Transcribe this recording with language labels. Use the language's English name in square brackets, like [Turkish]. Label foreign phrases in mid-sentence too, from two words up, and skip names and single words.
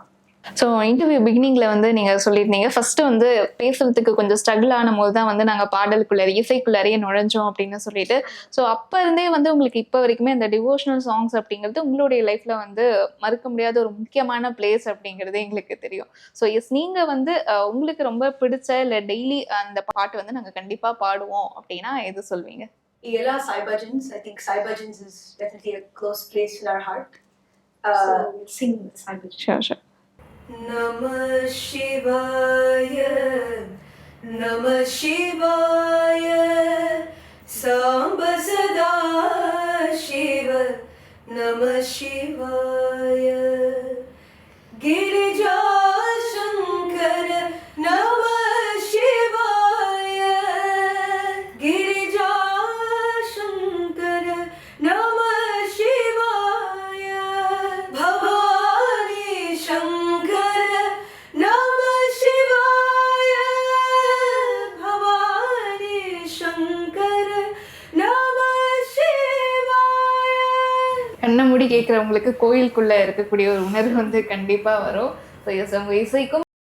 [Tamil] ஸோ [English] interview beginning [Tamil] வந்து நீங்க சொல்லியிருந்தீங்க ஃபர்ஸ்ட் வந்து பேசுறதுக்கு கொஞ்சம் ஸ்ட்ரகிள் ஆன போது தான் வந்து நாங்க பாடலுக்குள்ளார இசைக்குள்ளாரையே நுழைஞ்சோம் அப்படின்னு சொல்லிட்டு, ஸோ அப்ப இருந்தே வந்து உங்களுக்கு இப்போ வரைக்குமே அந்த [English] devotional songs [Tamil] அப்படிங்கிறது உங்களுடைய லைஃப்ல வந்து மறக்க முடியாத ஒரு முக்கியமான பிளேஸ் அப்படிங்கிறது எங்களுக்கு தெரியும். [English] so yes, [Tamil] நீங்க வந்து உங்களுக்கு ரொம்ப பிடிச்ச இல்லை டெய்லி அந்த பாட்டு வந்து நாங்க கண்டிப்பா பாடுவோம் அப்படின்னா எது சொல்வீங்க? Ella Sai Bhajans. [English] I think Sai Bhajans is definitely a close place in our heart. So we'll sing Sai Bhajans. Sure. [Sanskrit] नमः शिवाय नमः शिवाय साम्ब सदा शिव नमः शिवाय गिरिजा शङ्कर नमः शिवाय गिरिजा शङ्कर नमः शिवाय भवानी शङ्कर नमः शिवाय भवानी शङ्कर, [Tamil] கண்ணை மூடி கேட்குறவங்களுக்கு கோயிலுக்குள்ளே இருக்கக்கூடிய ஒரு உணர்வு வந்து கண்டிப்பாக வரும். [English] so yes, [Tamil] உங்கள் இசைக்கும்